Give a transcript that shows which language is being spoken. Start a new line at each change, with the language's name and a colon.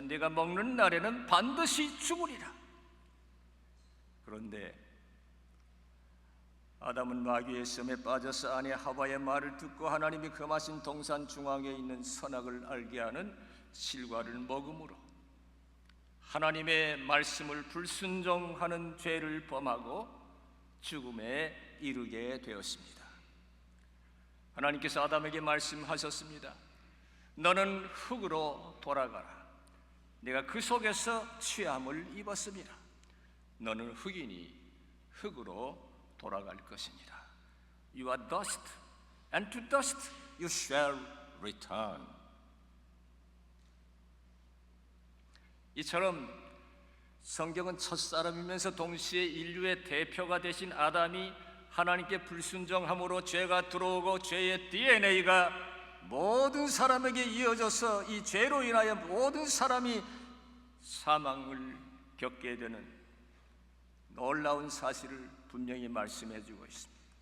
Korean: 내가 먹는 날에는 반드시 죽으리라. 그런데 아담은 마귀의 썸에 빠져서 아내 하와의 말을 듣고 하나님이 금하신 동산 중앙에 있는 선악을 알게 하는 실과를 먹음으로 하나님의 말씀을 불순종하는 죄를 범하고 죽음에 이르게 되었습니다. 하나님께서 아담에게 말씀하셨습니다. 너는 흙으로 돌아가라. 내가 그 속에서 취함을 입었습니다. 너는 흙이니 흙으로 돌아갈 것이니라.
English: You are dust, and to dust you shall return.
Korean: 이처럼 성경은 첫사람이면서 동시에 인류의 대표가 되신 아담이 하나님께 불순종함으로 죄가 들어오고 죄의 DNA가 모든 사람에게 이어져서 이 죄로 인하여 모든 사람이 사망을 겪게 되는 놀라운 사실을 분명히 말씀해 주고 있습니다.